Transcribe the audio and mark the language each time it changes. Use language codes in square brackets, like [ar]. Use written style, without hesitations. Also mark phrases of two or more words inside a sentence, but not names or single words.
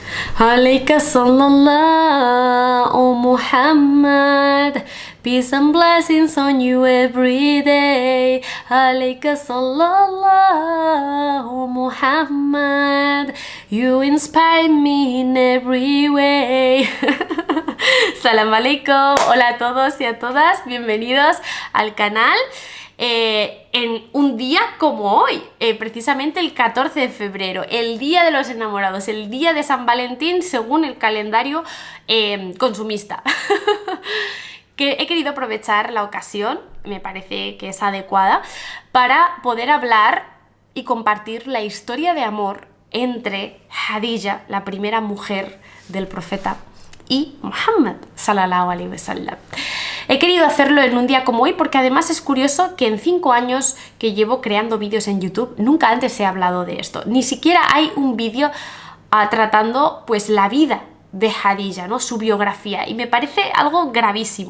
[ar] عليك صلى الله محمد, [en] peace and blessings on you every day. [ar] عليك صلى الله محمد, [en] you inspire me in every way. [ar] سلام عليكم, [es] hola a todos y a todas, bienvenidos al canal. En un día como hoy, precisamente el 14 de febrero, el día de los enamorados, el día de San Valentín según el calendario consumista. Que he querido aprovechar la ocasión, me parece que es adecuada, para poder hablar y compartir la historia de amor entre Khadija, la primera mujer del profeta, y Muhammad [ar] صلى الله عليه وسلم. [es] He querido hacerlo en un día como hoy porque además es curioso que en 5 años que llevo creando vídeos en YouTube nunca antes he hablado de esto. Ni siquiera hay un vídeo tratando pues la vida de Khadija, ¿no? Su biografía, y me parece algo gravísimo.